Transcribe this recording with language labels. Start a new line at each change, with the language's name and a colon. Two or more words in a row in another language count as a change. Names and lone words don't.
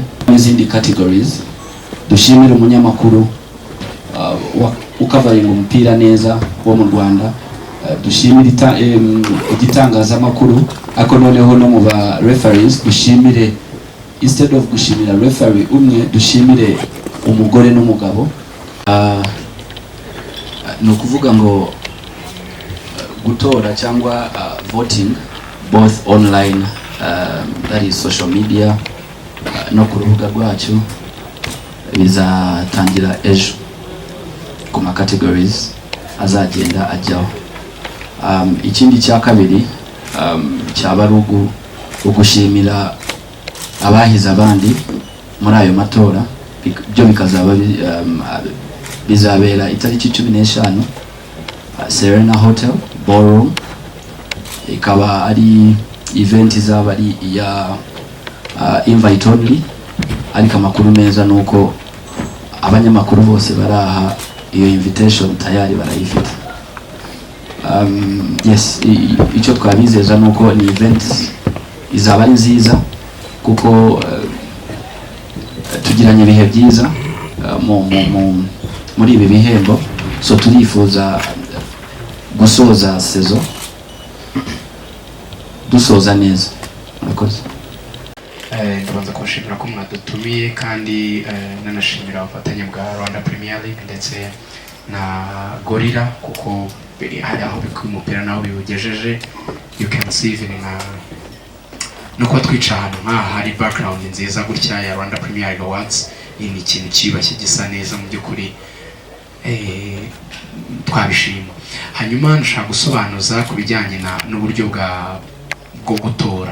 Kinyarwanda: N'izindi categories dushimira umunyamakuru ukavaringa umupira neza wo mu Rwanda, dushimira igitangazamakuru, ako noneho no mu ba referees dushimire,
English: instead of
Kinyarwanda: gushimira referee umwe dushimire umugore n'umugabo. Ni ukuvuga ngo gutora cyangwa
English: voting both online, that is social media,
Kinyarwanda: no ku rubuga rwacu bizatangira ejo ku ma categories azagenda ajyaho. Ikindi cya kabiri cyaba ari ugushimira abahize abandi muri ayo matora. Byo bikazaba bizabera itariki 15 Serena Hotel Ballroom. Ikaba ari event izaba ari ya
English: invite only,
Kinyarwanda: ariko amakuru meza nuko abanyamakuru bose baraha iyo invitation tayari barayifite. Yes, icyo twabizeza nuko ni event izaba ari nziza kuko tugiranye ibihe byiza muri ibi bihembo, so turifuza gusoza sezo dusoza neza. Murakoze. Ndabanza kubashimira ko mwadutumiye kandi nanashimira abafatanya bwa Rwanda Premier League ndetse na Gorilla kuko hari aho bikuye umupira naho biwugejeje.
English: You can see even
Kinyarwanda: nuko twica ahantu hari background nziza gutya ya Rwanda Premier League Awards. Iyi ni ikintu kibashye gisa neza mu by'ukuri, twabishima. Hanyuma ndashaka gusobanuza ku bijyanye n'uburyo bwo gutora.